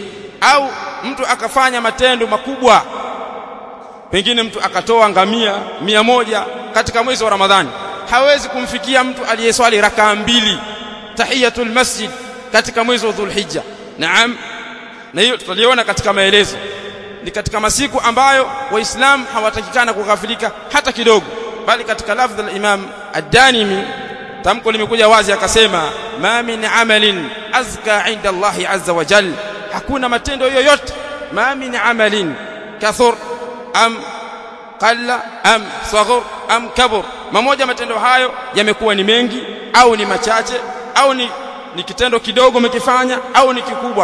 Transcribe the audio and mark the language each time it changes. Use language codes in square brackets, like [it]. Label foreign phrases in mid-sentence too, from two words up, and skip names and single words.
[sw] Au mtu akafanya matendo makubwa, pengine mtu akatoa ngamia 100 katika mwezi wa Ramadhani, hawezi kumfikia mtu aliyeswali rakaa 2 [ar] tahiyatul masjid [sw] katika mwezi wa Dhulhijja. Naam, na hiyo tutaliona katika maelezo. Ni katika masiku ambayo waislamu hawatakikana kughafilika hata kidogo, bali katika [ar] lafdh al-Imam ad-Danimi [sw] tamko limekuja wazi, akasema [ar] ma min amalin azka inda Allahi azza wa jalla, [sw] hakuna matendo yoyote, [ar] ma min amalin kathur am qalla am saghur am kabur, [sw] mamoja matendo hayo yamekuwa ni mengi au ni machache au ni kitendo kidogo umekifanya au ni kikubwa.